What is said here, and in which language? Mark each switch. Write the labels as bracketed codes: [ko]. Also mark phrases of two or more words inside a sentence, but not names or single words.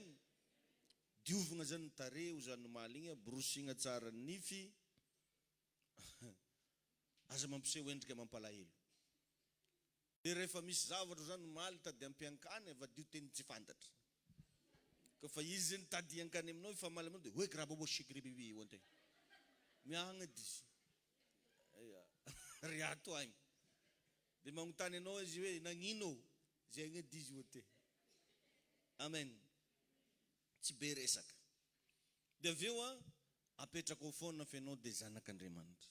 [mg] Diovina zany ny tarehy ho zany maly igny, borosina tsara ny nify. Aza mampiseho endrika mampalahelo. Dia rehefa misy zavatra zany maly tady ampiankany avadio teny tsy fantatra. Fa izy zany tady ankany aminao fa maly aminao dia hoe kiraha bobo sikry bibi ho antegna. Miahagna dizy. Riato agny. Dia magnontany anao izy hoe nagnino zay agny dizy ho te. Amen. Tsy be resaka. Dia avy eo apetraka ao foana fa ianao dia zanak'Andriamanitra.